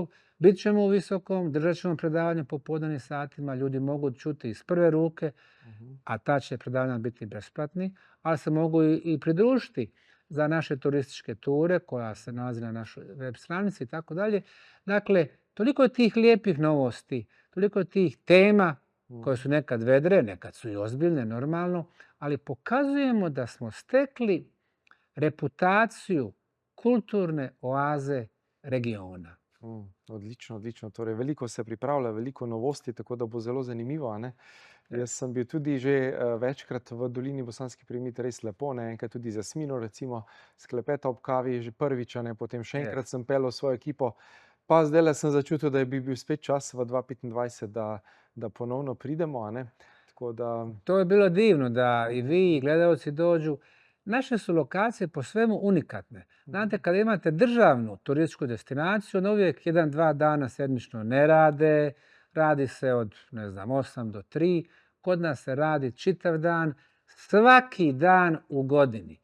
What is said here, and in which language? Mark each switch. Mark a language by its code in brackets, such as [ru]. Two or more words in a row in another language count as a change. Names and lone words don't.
[bs] bit ćemo u Visokom, držat ćemo predavanje po popodnevnim satima, ljudi mogu čuti iz prve ruke, a ta će predavanja biti besplatni, ali se mogu i pridružiti za naše turističke ture koja se nalazi na našoj web stranici i tako dalje. Dakle, toliko je tih lijepih novosti, toliko je tih tema koje su nekad vedre, nekad su i ozbiljne, normalno, ali pokazujemo da smo stekli reputaciju kulturne oaze regiona. [sl] Odlično, odlično. Torej, veliko se pripravlja, veliko novosti, tako da bo zelo zanimivo. Ne? Jaz sem bil tudi že večkrat v dolini Bosanski Piramid, res lepo, ne? Enkrat tudi za Smino, recimo, sklepeta ob kavi, že prvič, ne? Potem še enkrat sem pelil svojo ekipo. Pa zdaj sem začutil, da bi bil spet čas v 2025, da ponovno pridemo. Ne? Tako da... [bs] To je bilo divno da i vi i gledalci dođu. Naše su lokacije po svemu unikatne. Znate, kada imate državnu turističku destinaciju, onda uvijek 1-2 dana sedmično ne rade, radi se od, 8 do 3. Kod nas se radi čitav dan, svaki dan u godini.